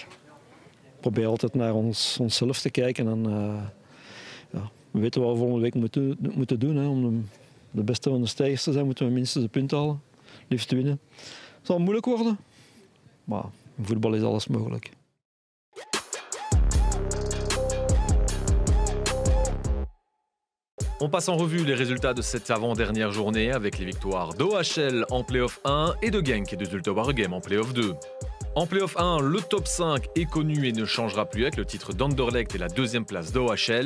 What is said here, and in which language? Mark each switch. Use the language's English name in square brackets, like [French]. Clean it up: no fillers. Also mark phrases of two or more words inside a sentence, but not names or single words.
[Dutch] Ik probeer altijd naar onszelf te kijken. En, we weten wat we volgende week moeten doen. Hè. Om de beste van de stijgers te zijn, moeten we minstens de punten halen. Liefst winnen. Het zal moeilijk worden, maar in voetbal is alles mogelijk. [French] On passe en revue les résultats de cette avant-dernière journée avec les victoires d'OHL en Play-off 1 et de Genk et de Zulte Waregem en Play-off 2. En Play-off 1, le top 5 est connu et ne changera plus avec le titre d'Anderlecht et la 2e place d'OHL.